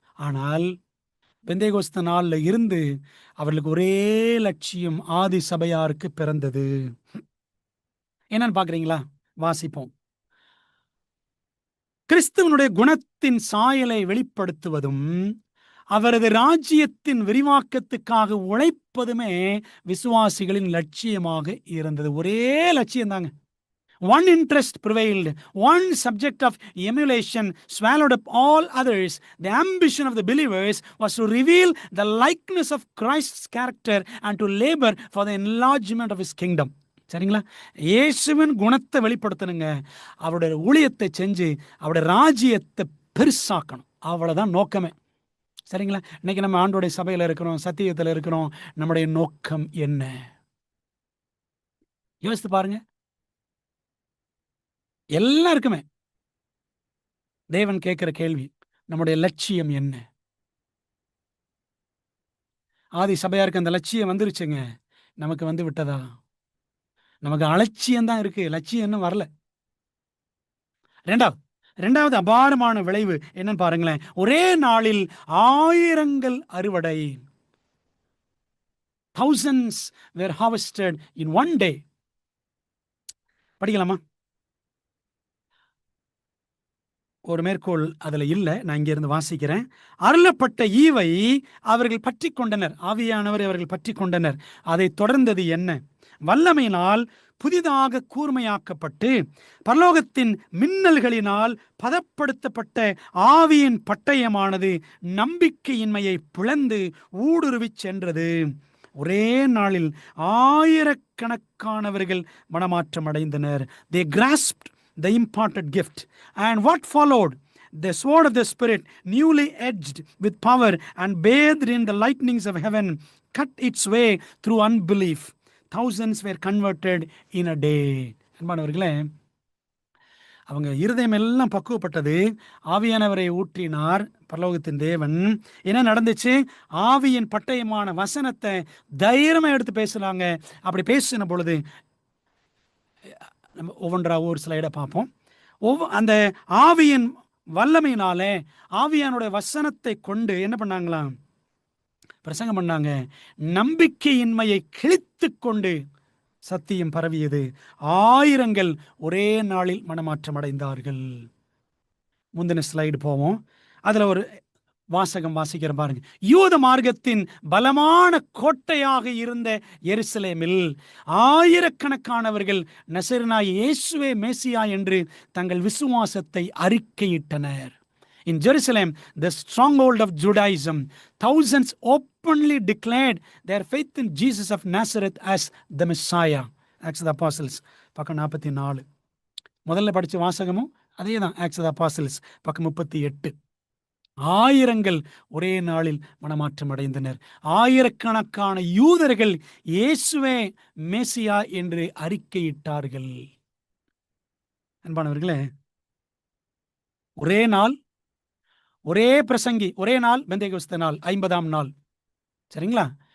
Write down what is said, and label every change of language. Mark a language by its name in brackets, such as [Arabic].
[Tamil] ஆனால் பெந்தேகோஸ்து நாளில் இருந்து அவர்களுக்கு ஒரே லட்சியம் ஆதி சபையாருக்கு பிறந்தது. என்னன்னு பார்க்குறீங்களா? வாசிப்போம். கிறிஸ்துவனுடைய குணத்தின் சாயலை வெளிப்படுத்துவதும் அவரது ராஜ்யத்தின் விரிவாக்கத்துக்காக உழைப்பதுமே விசுவாசிகளின் லட்சியமாக இருந்தது. ஒரே லட்சியம் தாங்க. [English] One interest prevailed, one subject of emulation swallowed up all others. The ambition of the believers was to reveal the likeness of Christ's character and to labor for the enlargement of his kingdom. [Tamil] சரிங்களா? இயேசுவின் குணத்தை வெளிப்படுத்தணுங்க. அவருடைய ஊழியத்தை செஞ்சு அவருடைய ராஜ்யத்தை பெருசாக்கணும். அவ்வளவுதான் நோக்கமே. சரிங்களா? இன்னைக்கு நம்ம ஆண்டோடைய சபையில் இருக்கிறோம், சத்தியத்தில் இருக்கிறோம். நம்முடைய நோக்கம் என்ன? யோசித்து பாருங்க. எல்லாருக்குமே தேவன் கேட்கிற கேள்வி, நம்முடைய லட்சியம் என்ன? ஆதி சபையாருக்கு அந்த லட்சியம் வந்துருச்சுங்க. நமக்கு வந்து விட்டதா? நமக்கு அலட்சியம் தான் இருக்கு, லட்சியம் இன்னும் வரல. ரெண்டாவது அபாரமான விளைவு என்னன்னு பாருங்களேன். ஒரே நாளில் ஆயிரங்கள் அறுவடை. [English] thousands were harvested in one day. [Tamil] படிக்கலாமா? ஒரு மேற்கோள் அதுல இல்ல, நான் இங்க இருந்து வாசிக்கிறேன். அருளப்பட்ட ஈவை அவர்கள் பற்றி கொண்டனர், ஆவியானவர் அவர்கள் பற்றி கொண்டனர். அதை தொடர்ந்தது என்ன? வல்லமையினால் புதிதாக கூர்மையாக்கப்பட்டு பரலோகத்தின் மின்னல்களினால் பதப்படுத்தப்பட்ட ஆவியின் பட்டயமானது நம்பிக்கையின்மையை பிளந்து ஊடுருவிச் சென்றது. ஒரே நாளில் ஆயிரக்கணக்கானவர்கள் மனமாற்றம் அடைந்தனர். [English] They grasped the imparted gift. And what followed? The sword of the Spirit, newly edged with power and bathed in the lightnings of heaven, cut its way through unbelief. Thousands were converted in a day. [Tamil] அன்பானவர்களே, அவங்க இருதயம் எல்லாம் பக்குவப்பட்டது. ஆவியானவரை ஊற்றினார் பரலோகத்தின் தேவன். என்ன நடந்துச்சு? ஆவியின் பட்டயமான வசனத்தை தைரியமா எடுத்து பேசுறாங்க. அப்படி பேசின பொழுது நம்ம ஒவ்வொன்றா ஒரு ஸ்லைடை பார்ப்போம். அந்த ஆவியின் வல்லமையினாலே ஆவியானுடைய வசனத்தை கொண்டு என்ன பண்ணாங்களாம்? பிரசங்கம் பண்ணாங்க. நம்பிக்கையின்மையை கிழித்து கொண்டு சத்தியம் பரவியது. ஆயிரங்கள் ஒரே நாளில் மனமாற்றம் அடைந்தார்கள். முந்தின ஸ்லைடு போவோம். அதுல ஒரு வாசகம் வாசிக்கிற பாருங்க. யூத மார்க்கத்தின் பலமான கோட்டையாக இருந்த எருசலேமில் ஆயிரக்கணக்கானவர்கள் நசரேயனாகிய இயேசுவே மேசியா என்று தங்கள் விசுவாசத்தை அறிக்கையிட்டனர். [English] In Jerusalem, the stronghold of Judaism, thousands openly declared their faith in Jesus of Nazareth as the Messiah. [Tamil] Acts of the Apostles பக்கம் 44. முதல்ல படிச்ச வாசகமும் அதே தான். Acts of the Apostles பக்கம் 38. ஆயிரங்கள் ஒரே நாளில் மனமாற்றம் அடைந்தனர். ஆயிரக்கணக்கான யூதர்கள் இயேசுவே மேசியா என்று அறிக்கையிட்டார்கள். அன்பானவர்களே, ஒரே நாள், ஒரே பிரசங்கி, ஒரே நாள் பெந்தேகோஸ்தே நாள், 50ஆம் நாள். சரிங்களா?